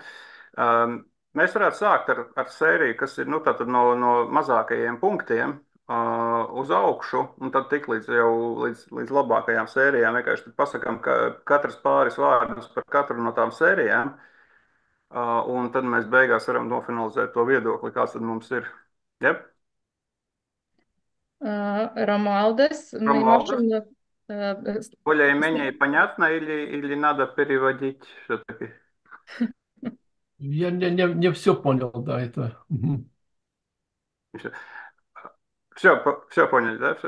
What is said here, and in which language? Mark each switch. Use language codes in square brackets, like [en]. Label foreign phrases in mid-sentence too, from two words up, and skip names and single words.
[lv] Mēs varētu sākt ar sēriju, kas ir, nu, tātad no mazākajiem punktiem uz augšu, un tad tik līdz labākajām sērijām. Vienkārši pasakām, ka katrs pāris vārdus par katru no tām sērijām. Un tad mēs beigās varam nofinalizēt to viedokli, kāds tad mums ir. Jep, [ru] Ромуалдес, мы Romualdas, можем э, с- более-менее понятно или надо переводить все-таки? Я не все понял, да, это. Мгм. Все поняли, да? Все?